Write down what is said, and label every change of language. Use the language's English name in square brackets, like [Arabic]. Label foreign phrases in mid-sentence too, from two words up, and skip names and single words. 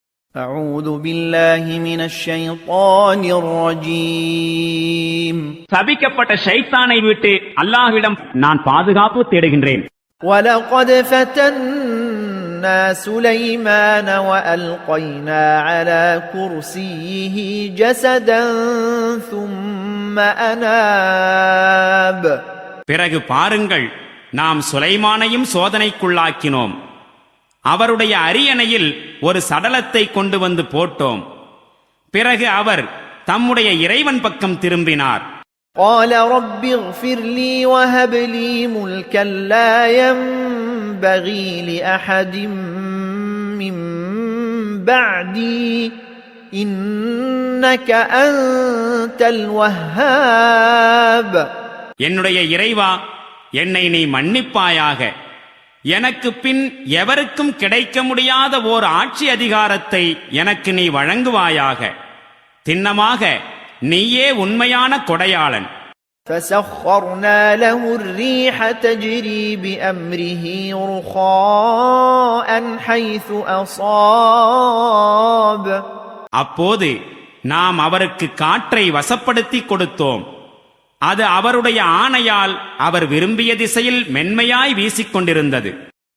[Arabic] أعوذ بالله من الشيطان الرجيم [Tamil] சபிக்கப்பட்ட ஷைத்தானை விட்டு அல்லாஹ்விடம் நான் பாதுகாப்பு தேடுகின்றேன். [Arabic] ولقد فتنا سليمان وألقينا على كرسيه جسدا ثم أناب. [Tamil] பிறகு பாருங்கள், நாம் சுலைமானையும் சோதனைக்குள்ளாக்கினோம். அவருடைய அரியணையில் ஒரு சடலத்தை கொண்டு வந்து போட்டோம். பிறகு அவர் தம்முடைய இறைவன் பக்கம் திரும்பினார். [Arabic] قال رب اغفر لي وهب لي ملكا لا ينبغي لأحد من بعدي إنك أنت الوهاب. [Tamil] என்னுடைய இறைவா, என்னை நீ மன்னிப்பாயாக. எனக்கு பின் எவருக்கும் கிடைக்க முடியாத ஓர் ஆட்சி அதிகாரத்தை எனக்கு நீ வழங்குவாயாக. திண்ணமாக நீயே உண்மையான கொடையாளன். [Arabic] فسخرنا له الريح تجري بأمره رخاء حيث أصاب. [Tamil] அப்போது நாம் அவருக்கு காற்றை வசப்படுத்தி கொடுத்தோம். அது அவருடைய ஆணையால் அவர் விரும்பிய திசையில் மென்மையாய் வீசிக்கொண்டிருந்தது.